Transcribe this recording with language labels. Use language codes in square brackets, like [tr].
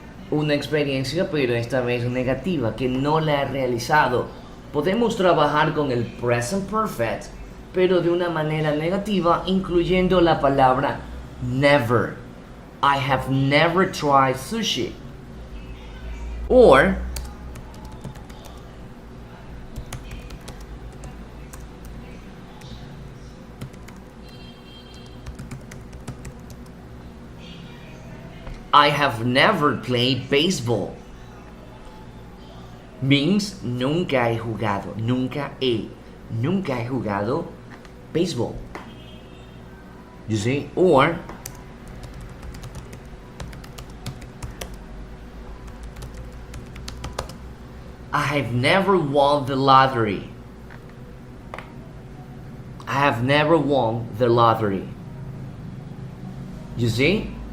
[es] Una experiencia, pero esta vez negativa, que no la he realizado. Podemos trabajar con el present perfect, pero de una manera negativa, incluyendo la palabra never. [en] I have never tried sushi. Or, I have never played baseball. [es] Means nunca he jugado. Nunca he jugado baseball. [en] You see? Or I have never won the lottery. I have never won the lottery. You see?